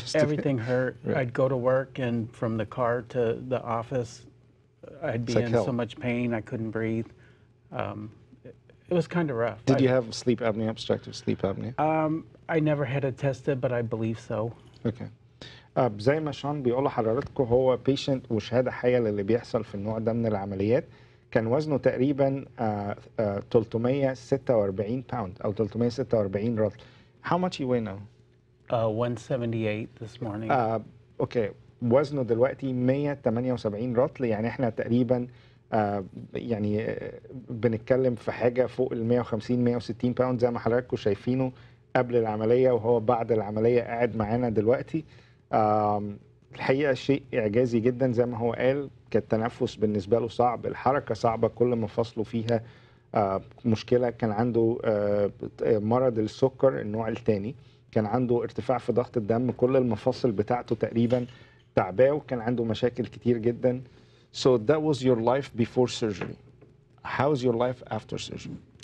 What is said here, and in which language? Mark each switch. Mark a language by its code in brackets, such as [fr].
[en] Everything hurt. Right. I'd go to work, and from the car to the office, I'd be in so much pain I couldn't breathe. It was kind of rough. Did you have sleep apnea, obstructive sleep apnea? I never had it tested, but I believe so. Okay. [ar] زي ما شون بيقول لحضراتكم هو بيشنت وشهاده حيه للي بيحصل في النوع ده من العمليات. كان وزنه تقريبا 346 باوند او 346 رطل. [en] How much you weigh now? 178 this morning. Okay. [ar] وزنه دلوقتي 178 رطل، يعني احنا تقريبا يعني بنتكلم في حاجه فوق ال 150 160 باوند زي ما حضراتكم شايفينه قبل العمليه وهو بعد العمليه قاعد معانا دلوقتي. الحقيقه شيء اعجازي جدا زي ما هو قال. كان التنفس بالنسبه له صعب، الحركه صعبه، كل مفاصله فيها مشكله. كان عنده مرض السكر النوع الثاني، كان عنده ارتفاع في ضغط الدم، كل المفاصل بتاعته تقريبا تعباه، وكان عنده مشاكل كتير جدا. [en] So that was your life before surgery. How's your life after surgery?